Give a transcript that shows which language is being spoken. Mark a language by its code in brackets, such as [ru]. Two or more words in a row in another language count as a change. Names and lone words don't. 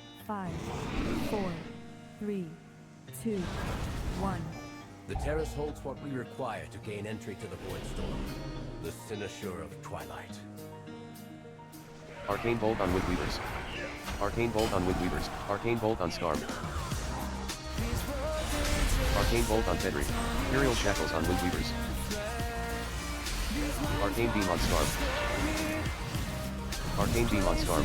[en] 5, 4, 3, 2, 1. The Terrace holds what we require to gain entry to the Void Storm, the cynosure of Twilight. Arcane Bolt on Windweavers. Arcane Bolt on Windweavers. Arcane Bolt on Scarm. Arcane Bolt on Fenrir. Aetherial Shackles on Windweavers. Arcane Beam on Scarm. Arcane Beam on Scarm.